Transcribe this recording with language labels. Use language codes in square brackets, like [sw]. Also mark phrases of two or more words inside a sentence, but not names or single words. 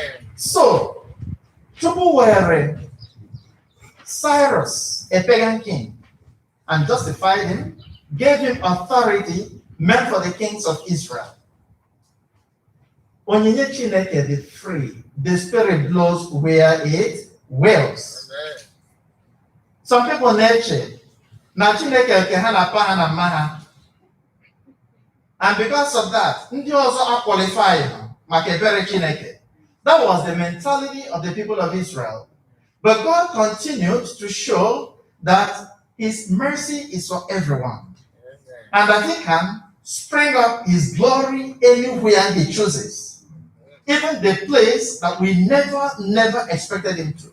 [en] So, Chukwu were Cyrus, a pagan king, and justified him, gave him authority meant for the kings of Israel. [ig] Onyinye Chineke [en] the free, the spirit blows where it wills. Amen. Some people nature, [ig] na Chineke ke ha na pa ha na mma ha. [en] And because of that, [ig] ndị ọzọ [en] are qualified [ig] maka ebere Chineke. [en] That was the mentality of the people of Israel. But God continued to show that his mercy is for everyone. And that he can spring up his glory anywhere he chooses. Even the place that we never expected him to.